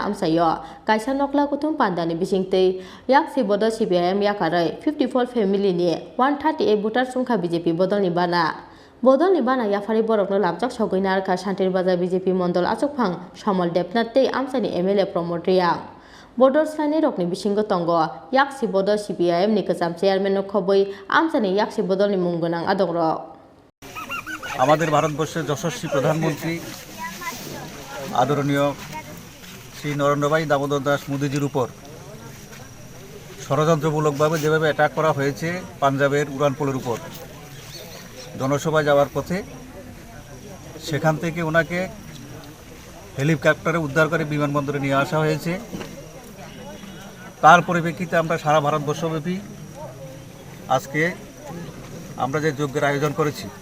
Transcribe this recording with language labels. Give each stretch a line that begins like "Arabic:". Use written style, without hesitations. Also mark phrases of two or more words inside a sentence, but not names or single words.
Kok Borok: Amchaio kaisa nokla kutum pandani bisingtei Yaksi Bodol CPIM Yakarwi 54 family ni 138 voter Romkha BJP Bodol ni Bana Yakarwi borok no lamjak sogoina harkha Santirbazar BJP Mondol achok phang samol debnatte Amchani MLA promote riang Bodol slani rokni bisingo tongo Yaksi Bodol CPIM ni kacham chairman no khoboi Amchani Yaksi Bodol ni munggonang adongrok
Bangla: আমাদের ভারতবর্ষের যশস্বী প্রধানমন্ত্রী আদরণীয় শ্রী নরেন্দ্র ভাই দামোদর দাস মোদিজির উপর ষড়যন্ত্রমূলকভাবে যেভাবে অ্যাটাক করা হয়েছে পাঞ্জাবের উড়ানপুলের উপর জনসভায় যাওয়ার পথে সেখান থেকে ওনাকে হেলিকপ্টারে উদ্ধার করে বিমানবন্দরে নিয়ে আসা হয়েছে তার পরিপ্রেক্ষিতে আমরা সারা ভারতবর্ষব্যাপী আজকে আমরা যে যজ্ঞের আয়োজন করেছি